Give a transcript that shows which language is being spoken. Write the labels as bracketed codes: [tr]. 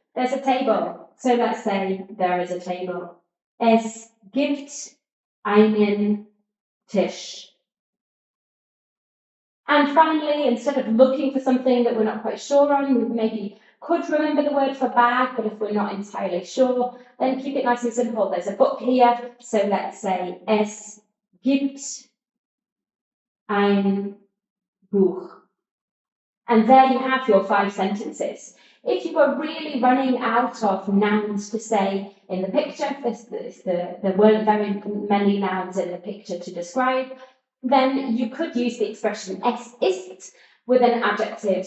[en] There's a table, so let's say there is a table. [de] Es gibt einen Tisch. [en] And finally, instead of looking for something that we're not quite sure on, we maybe could remember the word for bag, but if we're not entirely sure, then keep it nice and simple. There's a book here, so let's say [de] es gibt ein Buch. [en] And there you have your 5 sentences. If you were really running out of nouns to say in the picture, there weren't very many nouns in the picture to describe, then you could use the expression [de] es ist [en] with an adjective.